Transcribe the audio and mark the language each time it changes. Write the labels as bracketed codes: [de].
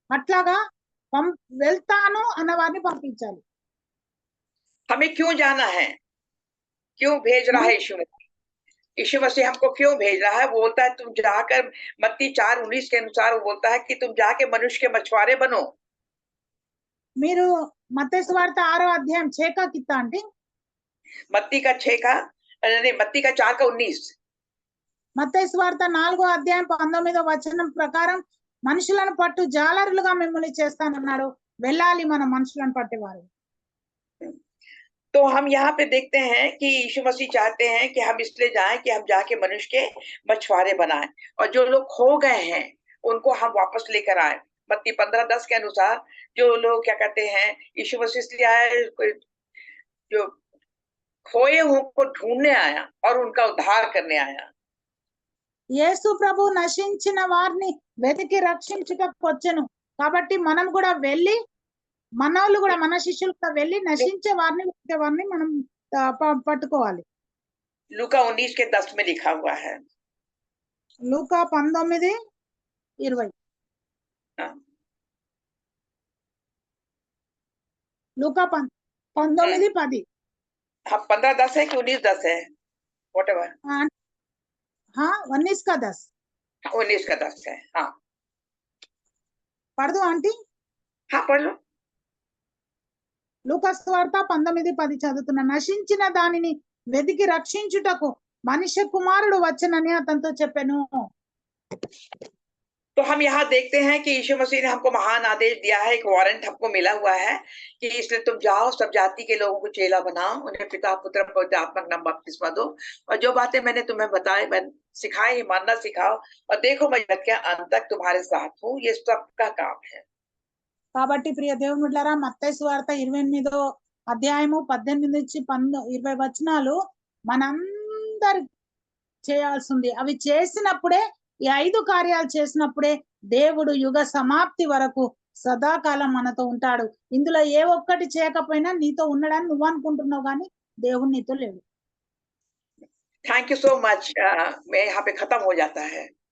[te] అట్లాగా వెళ్తాను అన్న వారిని పంపించాలి. [hi] हमें क्यों जाना है, क्यों भेज रहा है यीशु मसीह? यीशु मसीह हमको क्यों भेज रहा है? वो बोलता है तुम जाकर, मत्ती 4:19 के अनुसार वो बोलता है कि तुम जाके मनुष्य के मछुआरे बनो। [te] మీరు మత్తయి సువార్త 6వ అధ్యాయం 6 [hi] का कितना [te] అండి? [hi] मत्ती का 6 का नहीं, मत्ती का 4 का 19। [te] మత్తయి సువార్త 4వ అధ్యాయం 19వ వచనం ప్రకారం మనుషులను పట్టు జాలరులుగా మిమ్మల్ని చేస్తానన్నాడు. వెళ్ళాలి మనం మనుషులను పట్టేవారు. [hi] तो हम यहाँ पे देखते हैं कि यीशु मसीह चाहते हैं कि हम इसलिए जाएं कि हम जाके मनुष्य के मछुआरे बनाएं, और जो लोग खो गए हैं उनको हम वापस लेकर आए। मत्ती 15:10 के अनुसार जो लोग क्या कहते हैं, यीशु मसीह इसलिए आए, जो खोए हुओं को ढूंढने आया और उनका उद्धार करने आया। [te] యేసు ప్రభు నశించిన వారిని వెతికి రక్షించుటకు వచ్చెను. కాబట్టి మనం కూడా వెళ్ళి, మనోళ్ళు కూడా, మన శిష్యులు కూడా వెళ్ళి నశించే వారిని వెతికే వారిని మనం పట్టుకోవాలి. [hi] लूका 19 के 10 में लिखा हुआ है। [te] లూకా 19:20. [hi] हाँ। [te] లూకా 19:10. [hi] हाँ, 15:10 है कि 19:10 है, whatever। हाँ 19 का 10 19 का 10 है। हाँ पढ़ दो आंटी. हाँ पढ़ लो। [te] లూకా సువార్త 19:10 చదువుతున్నా. నశించిన దానిని వెతికి రక్షించుటకు మనుష్య కుమారుడు వచ్చనని అతనితో చెప్పెను. [hi] तो हम यहाँ देखते हैं कि यीशु मसीह ने हमको महान आदेश दिया है, एक वारंट हमको मिला हुआ है कि इसलिए तुम जाओ, सब जाति के लोगों को चेला बनाओ, उन्हें पिता पुत्र पवित्र आत्मा का नाम बपतिस्मा दो, और जो बातें मैंने तुम्हें बताई, मैं सिखाई, मानना सिखाओ, और देखो मैं जगत के अंत तक तुम्हारे साथ हूँ। ये सबका काम है। [te] కాబట్టి ప్రియ దేవుని బిడ్డలారా, మత్తయి సువార్త 28వ అధ్యాయము 18 నుంచి 20 వచనాలు మనందరి చేయాల్సింది. అవి చేసినప్పుడే, ఈ 5 కార్యాలు చేసినప్పుడే దేవుడు యుగ సమాప్తి వరకు సదాకాలం మనతో ఉంటాడు. ఇందులో ఏ ఒక్కటి చేయకపోయినా నీతో ఉన్నాడని నువ్వు అనుకుంటున్నావు, కానీ దేవుడు నీతో లేడు. [en] Thank you so much. [hi] मैं यहाँ पे खत्म हो जाता है।